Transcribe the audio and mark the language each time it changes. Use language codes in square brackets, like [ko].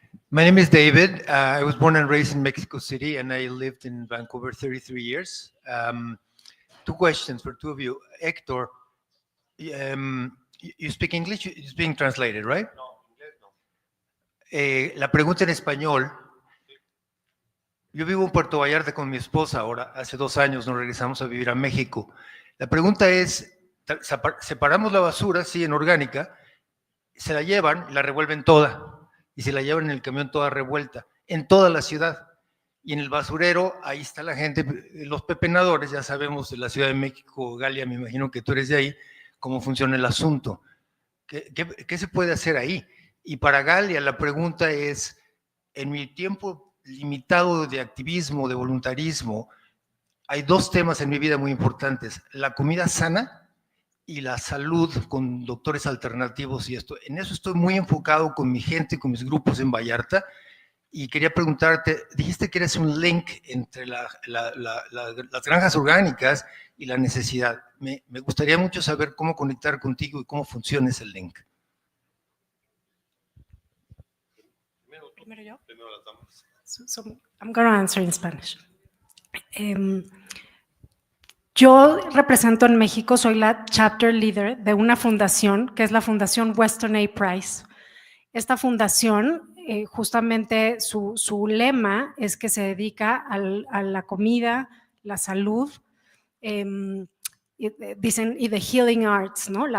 [en] My name is David. I was born and raised in Mexico City, and I lived in Vancouver 33 years. 2 questions for 2 of you. Hector, you speak English? It's being translated, right? [es] No, inglés no. La pregunta en español. Yo vivo en Puerto Vallarta con mi esposa ahora. Hace 2 años nos regresamos a vivir a México. La pregunta es, separamos la basura, sí, en orgánica, se la llevan, la revuelven toda, y se la llevan en el camión toda revuelta, en toda la ciudad. Y en el basurero, ahí está la gente, los pepenadores, ya sabemos de la Ciudad de México, Galia, me imagino que tú eres de ahí, cómo funciona el asunto. ¿Qué se puede hacer ahí? Y para Galia, la pregunta es, en mi tiempo limitado de activismo, de voluntarismo, hay 2 temas en mi vida muy importantes, la comida sana y la salud con doctores alternativos y esto. En eso estoy muy enfocado con mi gente, con mis grupos en Vallarta. Y quería preguntarte, dijiste que eres un link entre las granjas orgánicas y la necesidad. Me gustaría mucho saber cómo conectar contigo y cómo funciona ese link. Primero yo. [en] So I'm going to answer in Spanish. [es] Yo represento en México, soy la [en] chapter leader [es] de una fundación que es la Fundación Weston A. Price. Esta fundación, justamente su lema es que se dedica a la comida, la salud, dicen, y [en] the healing arts, [es] ¿no?